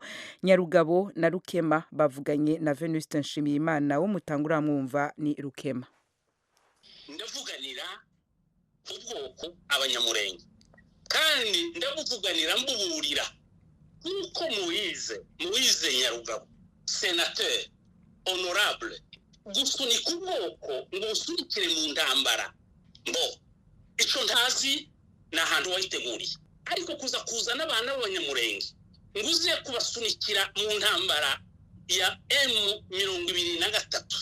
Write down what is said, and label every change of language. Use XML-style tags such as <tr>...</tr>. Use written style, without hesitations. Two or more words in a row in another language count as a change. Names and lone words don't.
<rn>Nyarugabo na Lukema bavuganye na Venuste Nshimiyimana wo mutangura mwumva ni Lukema. Ndavuganira ubwoko abanyamurenge kandi ndabuvuganira mbuburira nkuko Moise Nyarugabo,</rn> <fr>senateur honorable,</fr> <rn>gusunika ubwoko ngo usunikire mu ndambara mbo ico ntazi na hantu wayiteguriye, ariko kuza n'abana b'abanyamurenge nguze kubasunikira mu ndambara ya M23.</rn>